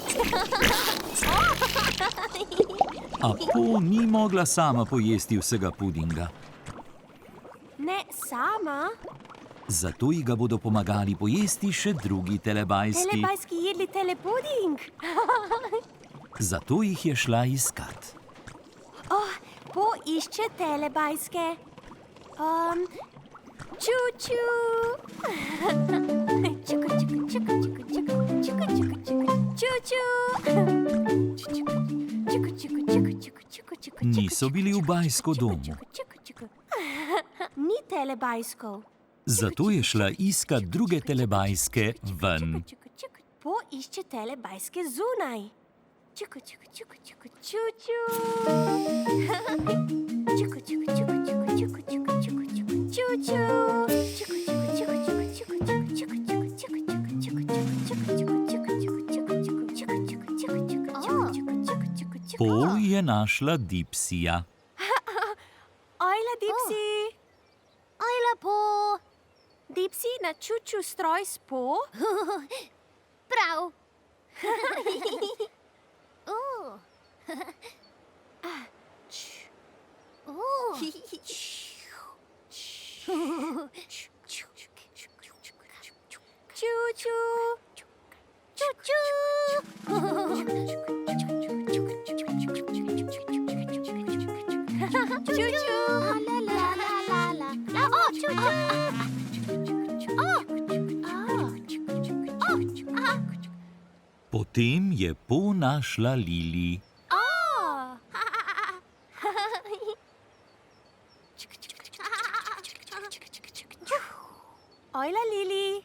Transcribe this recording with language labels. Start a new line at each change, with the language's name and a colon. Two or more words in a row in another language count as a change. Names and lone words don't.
Slovenian: A Po ni mogla sama pojesti vsega pudinga. Ne sama. Zato ji ga bodo pomagali pojesti še drugi telebajski. Telebajski jedli telepuding. Zato jih je šla iskat. Poišče telebajske. Čuču. Čuku, čuku, čuku, čuku, čuku, čuku, čuku, čuku, čuču. Čuku, čuku, čuku, čuku, čuku, čuku. Niso bili v bajsko domu. Ni telebajskov. Zato je šla iskat druge telebajske ven. Poišče telebajske zunaj. Čuku, čuku, čuku, čuku, čuču. Čuku, čuku, čuku, čuku, čuku, čuku, čuku, čuku, čuču. Čuku, čuku, čuku, čuku, čuku, čuku, čuku, čuku, čuku, čuku, čuku, čuku, čuku, čuku. Po je našla Dipsija. Ojla, Dipsi. Ojla, Po. Dipsi, na čuču stroj spo. Prav. Čuču. Čuču. Čuču. La la la la la. Čuču. Potem je Po našla Lili. Ojla, Lili.